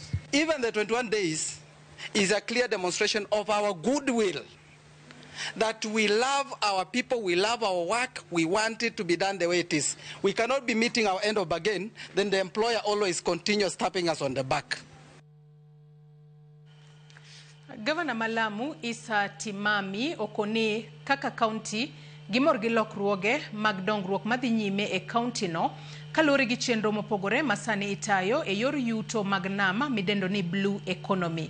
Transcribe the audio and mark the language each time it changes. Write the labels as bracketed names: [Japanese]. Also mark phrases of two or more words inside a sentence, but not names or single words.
[English] Even the 21 days is a clear demonstration of our goodwill, that we love our people, we love our work, we want it to be done the way it is. We cannot be meeting our end of bargain, then the employer always continues tapping us on the back. [Luo (Kenya and Tanzania)] Governor Malamu Isa Timami okoni kaka county gimor gi lokruoge mag dongruok madhi nyime e county no kalure gi chenro mopogore masani itayo e yor yuto mag nama midendo ni [English] blue economy.